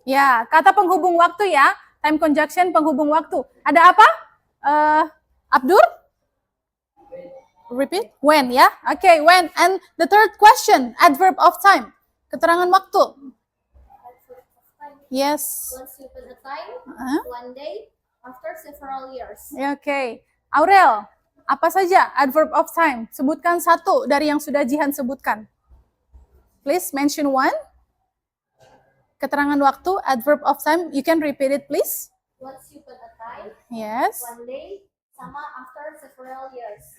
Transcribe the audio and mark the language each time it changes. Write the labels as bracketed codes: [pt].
[id] Ya, kata penghubung waktu ya. [en] Time conjunction [id] penghubung waktu. Ada apa? Abdur? [en] Repeat. [id] When ya. [en] Okay, when. And the third question, adverb of time. [id] Keterangan waktu. [en] Adverb of time. Yes. Once upon a time, Uh-huh. one day, after several years. Ya, okay. [id] Aurel, apa saja adverb of time? Sebutkan satu dari yang sudah Jihan sebutkan. [en] Please mention one. [id] Keterangan waktu, [en] adverb of time. You can repeat it, please. Once upon a time, Yes. one day, sama after several years.